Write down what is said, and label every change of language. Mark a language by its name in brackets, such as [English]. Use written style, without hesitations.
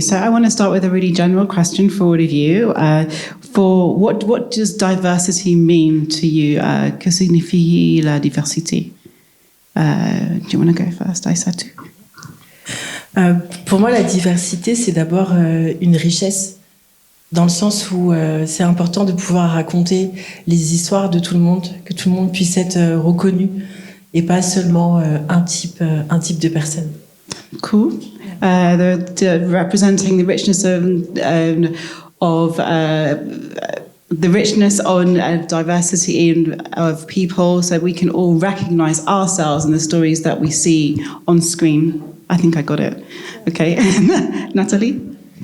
[English] So I want to start with a really general question for all of you. For what does diversity mean to you? [French] Que signifie la diversité? [English] Do you want to go first, Aissatou? [French] Pour moi, la diversité, c'est d'abord une richesse, dans le sens où c'est important de pouvoir raconter les histoires de tout le monde, que tout le monde puisse être reconnu, et pas seulement un type de personne. [English] Cool. Representing the richness of the richness on diversity of people, so we can all recognize ourselves in the stories that we see on screen. I think I got it. Okay. Nataly?